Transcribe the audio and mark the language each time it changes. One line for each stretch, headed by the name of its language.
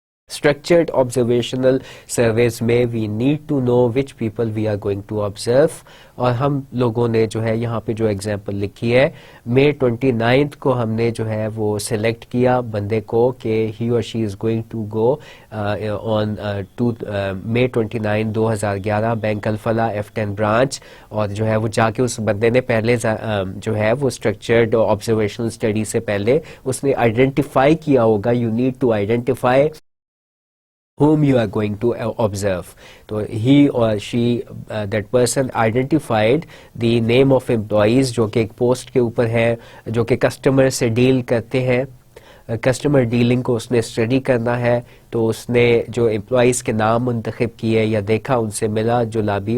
English: Structured observational surveys میں we need to know which people we are going to observe,
Urdu: اور ہم لوگوں نے جو ہے یہاں پہ جو ایگزامپل لکھی ہے May 29 کو ہم نے جو ہے وہ سلیکٹ کیا بندے کو کہ
English: he or she is going to go on May 29 2011
Urdu: bank Alfalah F10 branch, اور جو ہے وہ جا کے اس بندے نے پہلے جو ہے وہ اسٹرکچرڈ آبزرویشنل اسٹڈی سے پہلے اس نے آئیڈینٹیفائی کیا ہوگا.
English: You need to identify whom you are going to observe.
Urdu: تو
English: he or she that person identified the name of employees
Urdu: جو کہ ایک پوسٹ کے اوپر ہے, جو کہ کسٹمر سے ڈیل کرتے ہیں. کسٹمر ڈیلنگ کو اس نے اسٹڈی کرنا ہے, تو اس نے جو امپلائیز کے نام منتخب کیے یا دیکھا, ان سے ملا جلا بھی.